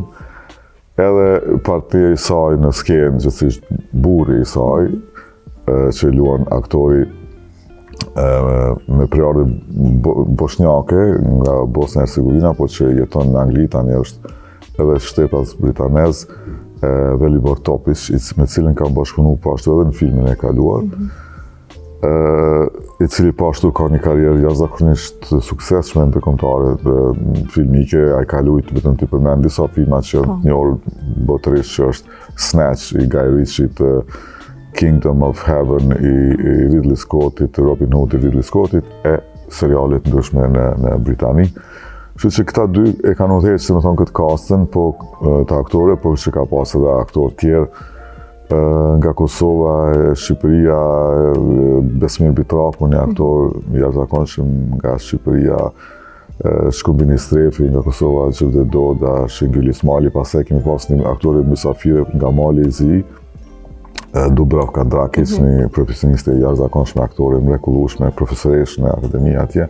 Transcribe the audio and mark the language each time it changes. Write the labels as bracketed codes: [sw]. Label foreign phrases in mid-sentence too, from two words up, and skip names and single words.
[sq] Edhe partia i saj në skenë, gjithsesi burri i saj, që luan aktori me preardhje bosnjake nga Bosnia e Hercegovina, po që jeton në Angli, tani është edhe shtetas britanez, Velibor Topić, me cilin kam bashkëpunuar pashtu edhe në filmin e kaluar, i cili pashtu ka një karrierë jashtëzakonisht suksesshme ndërkombëtare filmike, ai ka luajtur vetëm të përmend disa filma që janë njohur botërisht, që është Snatch i Guy Ritchie, Kingdom of Heaven i Ridley Scottit, Robin Hood i Ridley Scottit, e serialet ndryshme në Britani. Kështu që këta dy e kanë udhëhequr, si më thonë, këtë castin, po të aktore, por që ka pas edhe aktorë tjerë nga Kosova, Shqipëria, Besmir Bitraku, një aktor jashtëzakonshëm nga Shqipëria, Shkumbini Strefi nga Kosova, Gjevde Doda, Shenguli Ismali, pastaj kemi pas një aktor mysafire nga Mali i Zi, Dubravka Drakic, një profesioniste e jashtëzakonshme, aktore mrekullueshme, profesoresh në akademi atje.